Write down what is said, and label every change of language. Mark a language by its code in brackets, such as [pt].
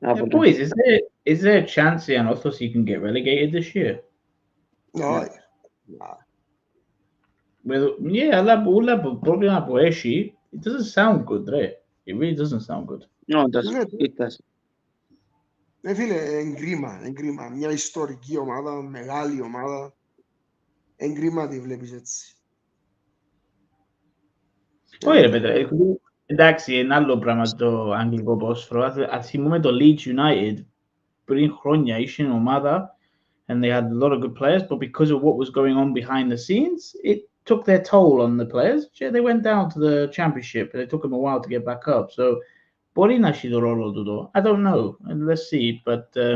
[en] Boys, is there a chance the Anorthosis can get relegated this year? No. Yeah, [el] αλλά το πρόβλημα που έχει, [en] it doesn't sound good, right? It really doesn't sound good. No, it doesn't. [el] Φίλε, εγκρίμα. Μια ιστορική ομάδα, μεγάλη ομάδα. Εγκρίμα τη βλέπεις έτσι. Όχι ρε Πέτρε, εντάξει, είναι άλλο πράγμα το αγγλικό ποδόσφαιρο. Ας θυμούμε το Leeds United πριν χρόνια είχε ομάδα [en] and they had a lot of good players, but because of what was going on behind the scenes, it took their toll on the players. They went down to the championship and it took them a while to get back up. So, [el] μπορεί να έχει το ρόλο του. [en] I don't know. Let's see. But